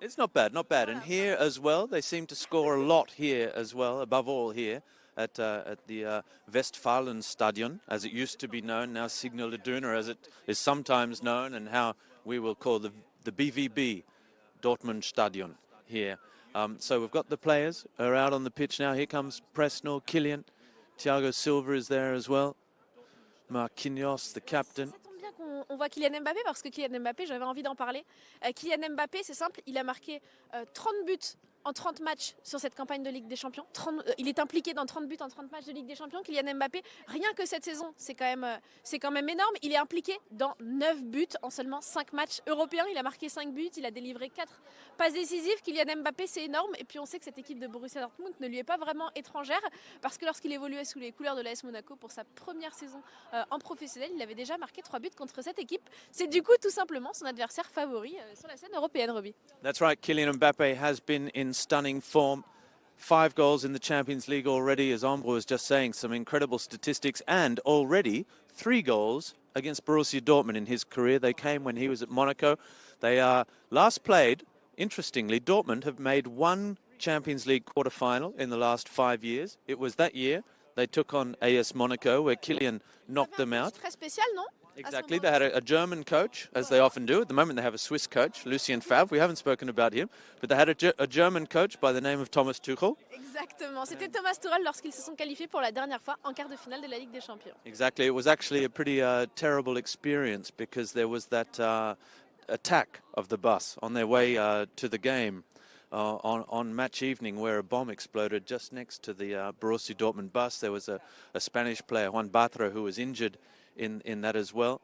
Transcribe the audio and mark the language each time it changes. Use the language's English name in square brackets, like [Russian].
[English] It's not bad, not bad. And here as well, they seem to score a lot here as well, above all here. At the Westfalenstadion, as it used to be known, now Signal Iduna, as it is sometimes known, and how we will call the BVB Dortmund Stadion here. So we've got the players are out on the pitch now. Here comes Presnel, Kylian, Thiago Silva is there as well. Marquinhos, the captain. [French] Ça tombe bien qu'on voit Kylian Mbappé, parce que Kylian Mbappé, j'avais envie d'en parler. Kylian Mbappé, c'est simple, il a marqué 30 buts en 30 matchs sur cette campagne de Ligue des Champions. Il est impliqué dans 30 buts en 30 matchs de Ligue des Champions. Kylian Mbappé, rien que cette saison, c'est quand même énorme. Il est impliqué dans 9 buts en seulement 5 matchs européens. Il a marqué 5 buts, il a délivré 4 passes décisives. Kylian Mbappé, c'est énorme. Et puis on sait que cette équipe de Borussia Dortmund ne lui est pas vraiment étrangère, parce que lorsqu'il évoluait sous les couleurs de l'AS Monaco pour sa première saison en professionnel, il avait déjà marqué 3 buts contre cette équipe. C'est du coup tout simplement son adversaire favori sur la scène européenne, Roby. [English] That's right, Kylian Mbappé has been in stunning form. 5 goals in the Champions League already, as Ambro was just saying, some incredible statistics, and already 3 goals against Borussia Dortmund in his career. They came when he was at Monaco. They last played, interestingly, Dortmund have made 1 Champions League quarter-final in the last 5 years. It was that year they took on AS Monaco, where Kylian knocked them out. [French] Très spécial, non? [English] Exactly. They had a German coach, as they often do. At the moment, they have a Swiss coach, Lucien Favre. We haven't spoken about him, but they had a German coach by the name of Thomas Tuchel. [French] Exactement. C'était Thomas Tuchel lorsqu'ils se sont qualifiés pour la dernière fois en quart de finale de la Ligue des Champions. [English] Exactly. It was actually a pretty terrible experience because there was that attack of the bus on their way to the game on match evening where a bomb exploded just next to the Borussia Dortmund bus. There was a Spanish player, Juan Bartra, who was injured in that as well.